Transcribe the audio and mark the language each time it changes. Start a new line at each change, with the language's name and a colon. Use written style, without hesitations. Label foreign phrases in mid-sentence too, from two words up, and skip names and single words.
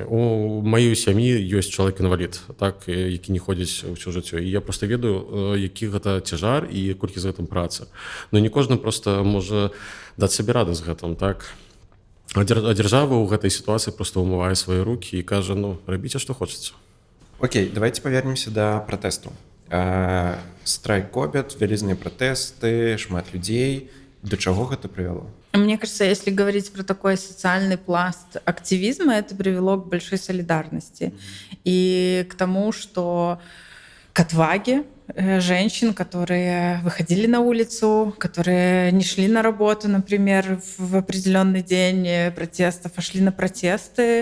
Belarusian: У маёй сям'і ёсць чалавек-інвалід, так, які не ходзіць ўсё жыццё. І я проста ведаю, які гэта цяжар і колькі з гэтым праца. Но не кожны проста можа даць сабе рады з гэтым, так. А дзяржава ў гэтай сітуацыі проста ўмывае свае рукі і кажа, ну, рабіце, што хочаце.
Ukrainian: Окей, давайте повернемся до протесту.
Belarusian: Страйк Кобит, вялізныя протесты, шмат людзей. До чаго гэта прывяло?
Russian: Мне кажется, если говорить про такой социальный пласт активизма, это привело к большой солидарности и к тому, что к отваге женщин, которые выходили на улицу, которые не шли на работу, например, в определенный день протестов, а шли на протесты.